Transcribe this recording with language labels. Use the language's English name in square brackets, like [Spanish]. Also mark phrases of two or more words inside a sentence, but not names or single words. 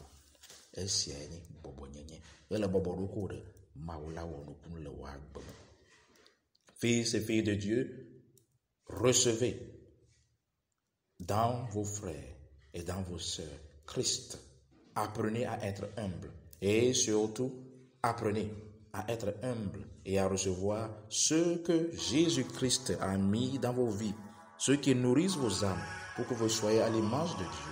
[Ewe] Esia nye bɔbɔnyenye ye le bɔbɔ ɖoko ɖe Mawu la wɔ nukunu le wò agbe me. [French] Fils et filles de Dieu, recevez dans vos frères et dans vos sœurs Christ. Apprenez à être humble et surtout apprenez à être humble et à recevoir ce que Jésus-Christ a mis dans vos vies, ceux qui nourrissent vos âmes pour que vous soyez à l'image de Dieu.